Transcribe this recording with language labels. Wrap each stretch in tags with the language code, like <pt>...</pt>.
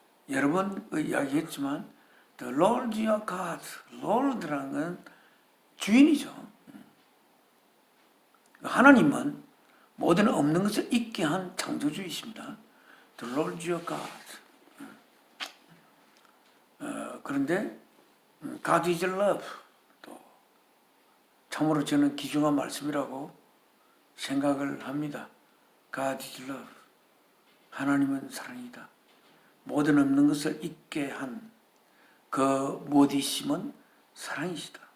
<ko>여러 번 이야기했지만</ko> <en>The Lord your God,</en> <ko>Lord라는 건 주인이죠. 하나님은 모든 없는 것을 있게 한 창조주이십니다.</ko> <en>The Lord your God.</en> <ko>그런데</ko> <en>God is love.</en> <ko>또 참으로 저는 귀중한 말씀이라고 생각을 합니다.</ko> <en>God is love.</en> <ko>하나님은 사랑이다. 모든 없는 것을 있게 한 그 무엇이심은 사랑이시다.</ko>